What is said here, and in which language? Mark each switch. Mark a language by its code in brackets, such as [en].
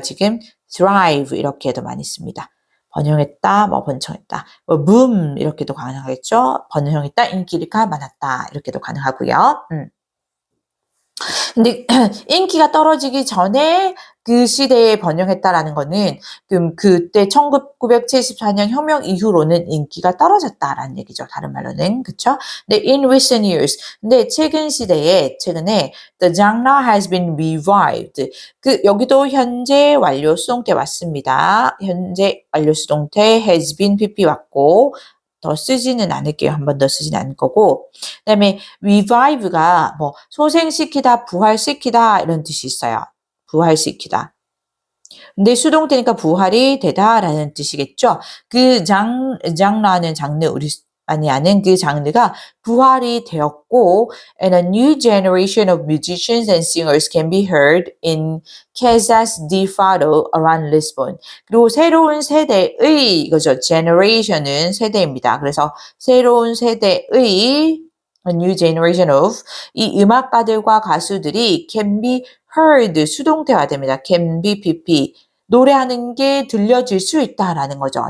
[ko] 지금 thrive 이렇게도 많이 씁니다. 번영했다, 뭐 번창했다, 뭐 boom 이렇게도 가능하겠죠. 번영했다, 인기가 많았다 이렇게도 가능하고요. 근데 인기가 떨어지기 전에 그 시대에 번영했다라는 거는 그때 1974년 혁명 이후로는 인기가 떨어졌다라는 얘기죠. 다른 말로는. 그쵸? 근데 [en] in recent years. [ko] 근데 최근에 [en] the genre has been revived. [ko] 여기도 현재 완료 수동태 맞습니다. 현재 완료 수동태 has been PP 왔고 더 쓰지는 않을게요. 한 번 더 쓰지는 않을 거고. 그다음에 revive가 뭐 소생시키다, 부활시키다 이런 뜻이 있어요. 부활시키다. 근데 수동태니까 부활이 되다라는 뜻이겠죠. 장르는 장르 우리 많이 아는 그 장르가 부활이 되었고 [en] and a new generation of musicians and singers can be heard in Casas de Fado around Lisbon. [ko] 그리고 새로운 세대의 이거죠. generation은 세대입니다. 그래서 새로운 세대의 [en] a new generation of [ko] 이 음악가들과 가수들이 [en] can be heard [ko] 수동태화됩니다. can be pp 노래하는 게 들려질 수 있다라는 거죠.